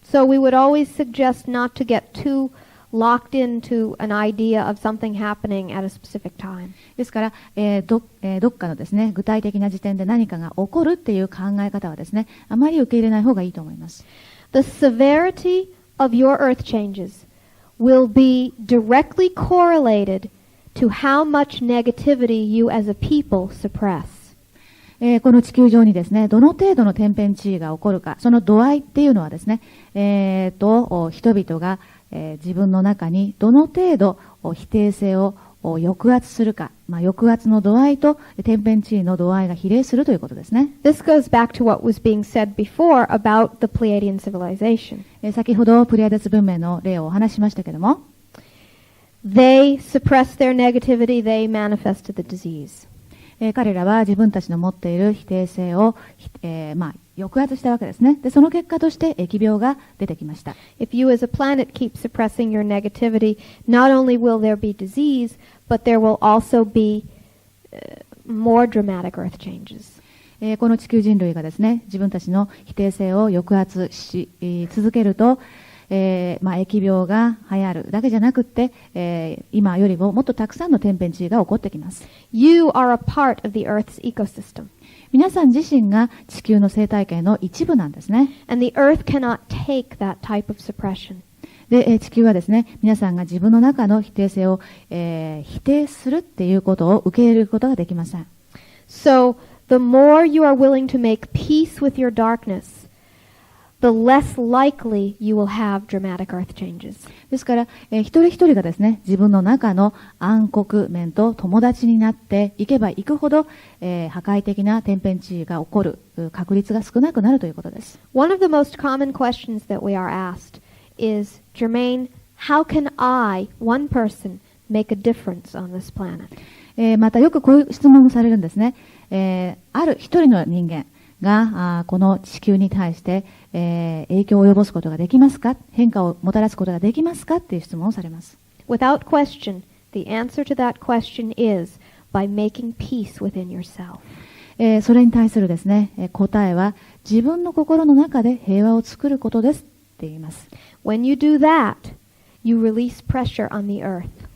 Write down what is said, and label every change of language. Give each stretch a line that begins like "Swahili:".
English: So we would always suggest not to get too locked into an idea of something happening at a specific time.
Japanese: ですから、どっかのですね、具体的な時点で何かが起こるっていう考え方はですね、あまり受け入れない方がいいと思います。
English: The severity of your earth changes will be directly correlated to how much negativity you as a people suppress.
Japanese: この地球上にですね、どの程度の天変地異が起こるか、その度合いっていうのはですね、人々が、自分の中にどの程度否定性を抑圧するか、抑圧の度合いと天変地異の度合いが比例するということですね。
English: This goes back to what was being said before about the Pleiadian civilization.
Japanese: 先ほどプレアデス文明の例をお話ししましたけども、
English: They suppressed their negativity, they manifested the disease.
Japanese: 彼らは自分たちの持っている否定性を、抑圧したわけですね。で、その結果として疫病が出てきました。
English: If you as a planet keep suppressing your negativity, not only will there be disease, but there will also be more dramatic earth changes.
Japanese: この地球人類がですね、自分たちの否定性を抑圧し続けると、疫病が流行るだけじゃなくって、今よりももっとたくさんの天変地異が起こってきます。
English: You are a part of the Earth's ecosystem.
Japanese: 皆さん自身が地球の生態系の一部なんですね。
English: And the Earth cannot take that type of suppression.
Japanese: で、地球はですね、皆さんが自分の中の否定性を、否定するっていうことを受け入れることができません。
English: So, the more you are willing to make peace with your darkness, the less likely you will have dramatic earth changes.
Japanese: ですから、一人一人がですね、自分の中の暗黒面と友達になっていけばいくほど、破壊的な天変地異が起こる確率が少なくなるということです。
English: One of the most common questions that we are asked is, Jermaine, how can I, one person, make a difference on this planet?
Japanese: またよくこういう質問もされるんですね。ある一人の人間がこの地球に対して、影響を及ぼすことができますか、変化をもたらすことができますかっていう質問をされます。
English: Without question, the answer to that question is by making peace within yourself.
Japanese: それに対するですね、答えは自分の心の中で平和を作ることですって言います。
English: When you do that, you release pressure on the earth.